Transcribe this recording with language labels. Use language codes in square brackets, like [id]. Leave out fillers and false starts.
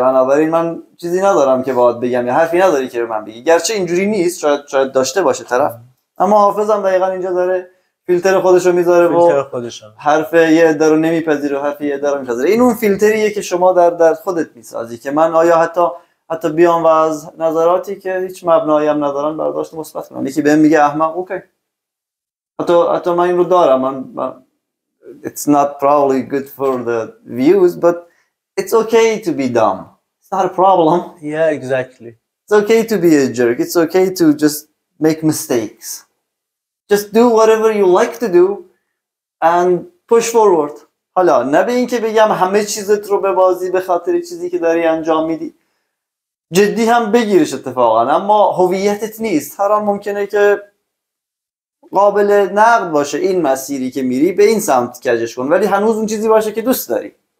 [fa] بنابراین من چیزی ندارم که باید بگم یا حرفی نداری که به من بگی، گرچه اینجوری نیست، شاید داشته باشه طرف، اما حافظم دقیقاً اینجا داره فیلتر خودشو میذاره و حرف یه عده رو نمیپذیره و حرف یه عده رو میپذیره. این اون فیلتریه که شما در خودت میسازی که من آیا حتی بیام و از نظراتی که هیچ مبنایی هم ندارن برداشت مثبت کنم. یکی بهم میگه احمق، اوکی حتی من این رو دارم، من [en] it's not probably good for the views but it's okay to be dumb. It's not a problem. Yeah, exactly. It's okay to be a jerk. It's okay to just make mistakes. Just do whatever you like to do and push forward. [fa] حالا نه به این که بگم همه چیزت رو ببازی به خاطر چیزی که داری انجام میدی، جدی هم بگیرش اتفاقا، اما هویتت نیست. هر آن ممکنه که قابل نقد باشه این مسیری که میری، به این سمت کجش کن، ولی هنوز اون چیزی باشه که دوست داری.